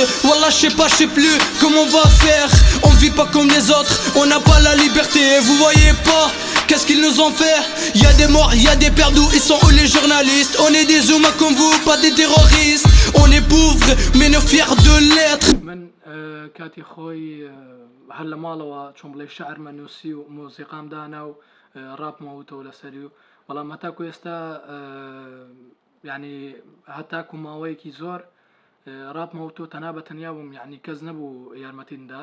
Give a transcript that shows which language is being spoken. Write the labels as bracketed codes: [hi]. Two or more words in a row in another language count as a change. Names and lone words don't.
[fr] Wallah je sais plus comment on va faire. On vit pas comme les autres, on n'a pas la liberté. Vous voyez pas qu'est-ce qu'ils nous ont fait? Y a des morts, y a des perdus, ils sont où les journalistes? On est des humains comme vous, pas des terroristes. On est pauvres mais nous fiers de l'être. [ckb] کاتی خۆی هەر لە ماڵەوە چۆن بڵێ شەعرمە نووسی و مۆزیقام دانا و ڕاپمەوتەوە لەسەری و بەڵام هەتاکو ئێستا یعنی هەتاکو ماوەیەکی زۆر ڕاپمەوتۆ تەنها بە تەنیا بووم یعنی کەس نەبوو یارمەتیمدا